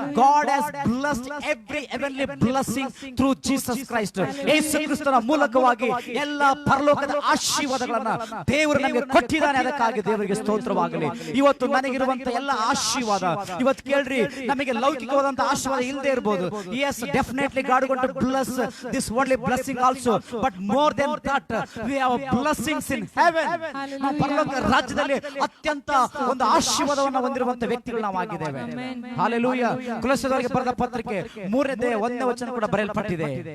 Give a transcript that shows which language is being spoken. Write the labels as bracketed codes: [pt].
[en] God has blessed every heavenly blessing through Jesus Christ. [kn] ಯೇಸು ಕ್ರಿಸ್ತನ ಮೂಲಕವಾಗಿ ಎಲ್ಲ ಪರಲೋಕದ ಆಶೀರ್ವಾದಗಳನ್ನು ದೇವರು ನಮಗೆ ಕೊಟ್ಟಿದ್ದಾನೆ. ಅದಕ್ಕಾಗಿ ದೇವರಿಗೆ ಸ್ತೋತ್ರವಾಗಲಿ. ಇವತ್ತು ನನಗಿರುವಂತ ಎಲ್ಲ ಆಶೀರ್ವಾದ ಇವತ್ತು ಕೇಳ್ರಿ, ನಮಗೆ ಲೌಕಿಕವಾದಂತ ಆಶೀರ್ವಾದ ಇಲ್ಲದೆ ಇರಬಹುದು. [en] Yes, definitely God going to bless this worldly blessing also, but more than that we have blessings in heaven. [kn] ನಾವು ಪರಲೋಕ ರಾಜ್ಯದಲ್ಲಿ ಅತ್ಯಂತ ಒಂದು ಆಶೀರ್ವಾದವನ್ನು ಹೊಂದಿರುವಂತ ವ್ಯಕ್ತಿಗಳು ನಾವು ಆಗಿದ್ದೇವೆ. Hallelujah. ಕೊಲೊಸ್ಸೆಯವರಿಗೆ ಬರೆದ ಪತ್ರಿಕೆ 3:1 ವಚನ ಕೂಡ ಬರೆಯಲ್ಪಟ್ಟಿದೆ.